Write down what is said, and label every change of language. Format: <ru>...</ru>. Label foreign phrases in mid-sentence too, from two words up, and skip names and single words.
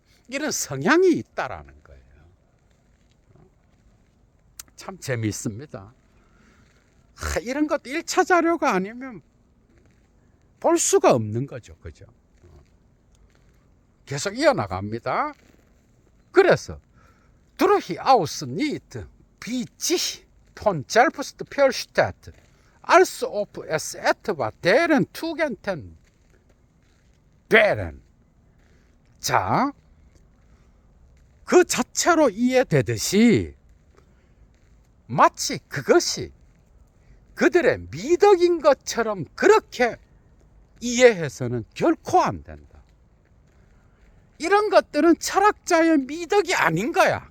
<ko>이런 성향이 있다라는 거예요. 참 재미있습니다. 이런 것 1차 자료가 아니면 볼 수가 없는 거죠. 그죠? 계속 이어나갑니다.</ko> <de>그래서 durch aus nicht wie von selbst versteht als ob es etwa deren Tugenden wären.</de> <ko>자, 그 자체로 이해되듯이 마치 그것이 그들의 미덕인 것처럼 그렇게 이해해서는 결코 안 된다. 이런 것들은 철학자의 미덕이 아닌 거야.</ko>